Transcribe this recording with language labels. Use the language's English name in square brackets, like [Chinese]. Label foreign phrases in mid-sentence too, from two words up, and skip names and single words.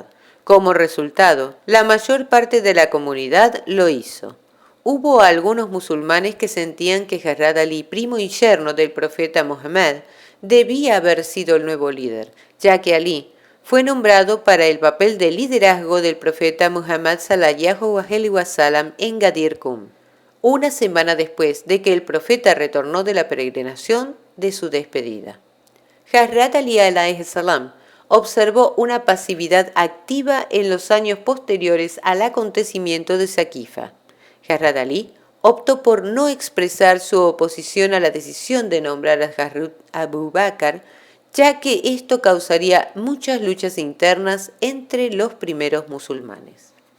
[Spanish] Como resultado, la mayor parte de la comunidad lo hizo. Hubo algunos musulmanes que sentían que Hazrat Ali, primo y yerno del profeta Muhammad, debía haber sido el nuevo líder, ya que Ali fue nombrado para el papel de liderazgo del profeta Muhammad [Arabic] صلى الله عليه وسلم [Spanish] en Ghadir Qum, una semana después de que el profeta retornó de la peregrinación de su despedida. Hazrat Ali [Arabic] عليه السلام [Spanish] observó una pasividad activa en los años posteriores al acontecimiento de Saqifa. Hazrat Ali optó por no expresar su oposición a la decisión de nombrar a Hazrat Abu Bakr, ya que esto causaría muchas luchas internas entre los primeros musulmanes.